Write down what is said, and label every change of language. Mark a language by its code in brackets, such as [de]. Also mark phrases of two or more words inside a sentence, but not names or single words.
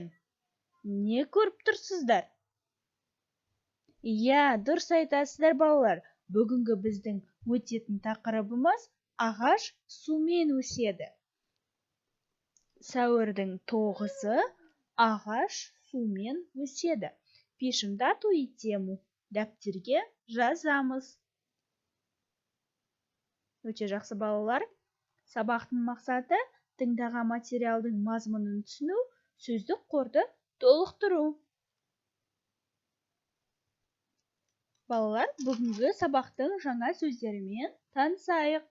[kk] Не көріп тұрсыздар? Иә, дұрыс айтасыздар балалар. Бүгінгі біздің өтетін тақырыбымыз ағаш сумен өседі. Сәуірдің 9-ы ағаш сумен өседі. [ru] Пишем дату и тему. [kk] Дәптерге жазамыз. Өте жақсы балалар. Сабақтың мақсаты тыңдаған материалдың мазмұнын түсіну, сөздік қорды толықтыру. Балалар, бүгінгі сабақтың жаңа сөздерімен танысайық.